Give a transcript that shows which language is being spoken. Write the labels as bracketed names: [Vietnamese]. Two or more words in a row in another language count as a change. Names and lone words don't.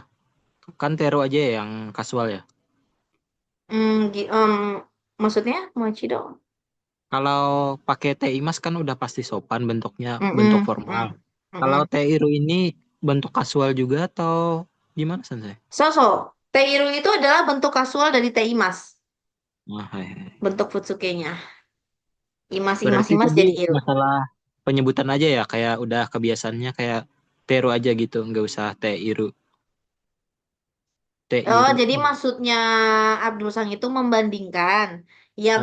[Indonesian] Kan Teru aja yang kasual ya. mm, gi- em, maksudnya mochido? Kalau pakai Imas kan udah pasti sopan bentuknya, bentuk Mm-mm, formal. mm, Kalau mm-mm. Iru ini bentuk kasual juga atau gimana Sensei? [Japanese] ている [Indonesian] itu adalah bentuk kasual dari [Japanese] ています, Nah, はい、はい. [Indonesian] bentuk futsukenya. Imas, imas, Berarti imas tadi jadi iru. masalah penyebutan aja ya, kayak udah kebiasaannya kayak Teru aja gitu, nggak usah Iru. Oh, Iru. jadi maksudnya Abdul Sang itu membandingkan yang